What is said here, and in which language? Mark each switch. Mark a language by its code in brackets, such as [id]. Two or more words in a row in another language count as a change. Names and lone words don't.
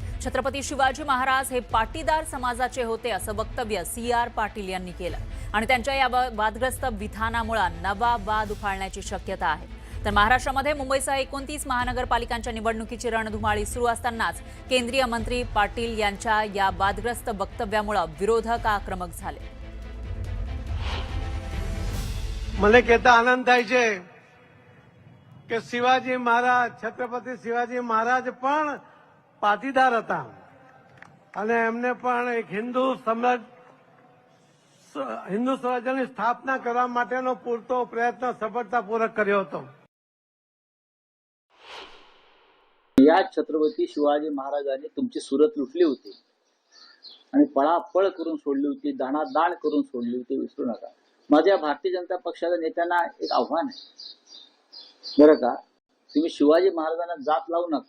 [mr] छत्रपती शिवाजी महाराज हे पाटीदार समाजाचे होते असं वक्तव्य CR पाटील यांनी केलं आणि त्यांच्या या वादग्रस्त विधानामुळे नवा वाद उफाळण्याची शक्यता आहे. तर महाराष्ट्रामध्ये मुंबईसह 29 महानगरपालिकांच्या निवडणुकीची रणधुमाळी सुरू असतानाच केंद्रीय मंत्री पाटील यांच्या या वादग्रस्त वक्तव्यामुळे विरोधक आक्रमक झाले. [gu] મને કહેતા આનંદ થાય છે કે શિવાજી મહારાજ છત્રપતિ શિવાજી મહારાજ પણ પાટીદાર હતા અને એમને પણ એક હિન્દુ સ્વરાજ્યની સ્થાપના કરવા માટેનો પૂરતો પ્રયત્ન સફળતાપૂર્વક કર્યો હતો. [mr] या छत्रपती शिवाजी महाराजांनी तुमची सुरत लुटली होती आणि पळापळ करून सोडली होती, दाणादाण करून सोडली होती, विसरू नका. माझ्या भारतीय जनता पक्षाच्या नेत्यांना एक आव्हान आहे बरं का, तुम्ही शिवाजी महाराजांना जात लावू नका.